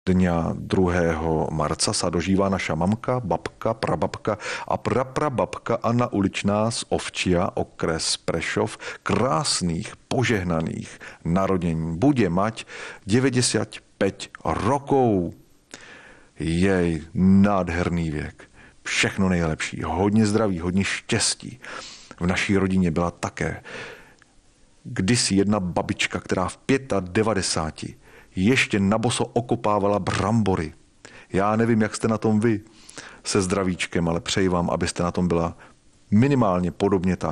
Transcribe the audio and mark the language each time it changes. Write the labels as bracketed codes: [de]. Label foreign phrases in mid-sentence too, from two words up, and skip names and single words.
[sk] Dňa 2. marca sa dožívá naša mamka, babka, prababka a praprababka Anna Uličná z Ovčia, okres Prešov, krásnych, požehnaných narodení. Bude mať 95 rokov. Jej nádherný [cs] věk. Všechno nejlepší. Hodně zdraví, hodně štěstí. V naší rodině byla také kdysi jedna babička, která v 95 ještě naboso okopávala brambory. Já nevím, jak jste na tom vy se zdravíčkem, ale přeji vám, abyste na tom byla minimálně podobně tak.